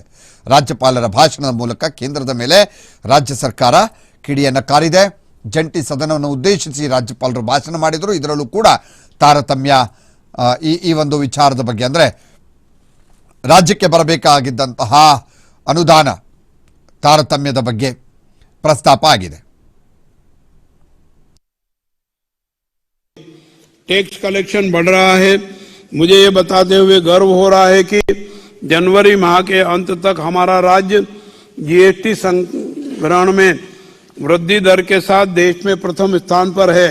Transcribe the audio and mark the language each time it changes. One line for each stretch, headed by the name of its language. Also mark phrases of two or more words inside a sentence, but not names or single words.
Kannada: ರಾಜ್ಯಪಾಲರ ಭಾಷಣದ ಮೂಲಕ ಕೇಂದ್ರದ ಮೇಲೆ ರಾಜ್ಯ ಸರ್ಕಾರ ಕಿಡಿಯನ್ನು ಕಾರಿದೆ. ಜಂಟಿ ಸದನವನ್ನು ಉದ್ದೇಶಿಸಿ ರಾಜ್ಯಪಾಲರು ಭಾಷಣ ಮಾಡಿದರು. ಇದರಲ್ಲೂ ಕೂಡ ತಾರತಮ್ಯ ಈ ಒಂದು ವಿಚಾರದ ಬಗ್ಗೆ, ಅಂದರೆ ರಾಜ್ಯಕ್ಕೆ ಬರಬೇಕಾಗಿದ್ದಂತಹ ಅನುದಾನ ತಾರತಮ್ಯದ ಬಗ್ಗೆ ಪ್ರಸ್ತಾಪ ಆಗಿದೆ.
English: Tax collection
Hindi: बढ़ रहा है। मुझे ये बताते हुए गर्व हो रहा है कि जनवरी माह के अंत तक हमारा राज्य GST संग्रहण में वृद्धि दर के साथ देश में प्रथम स्थान पर है।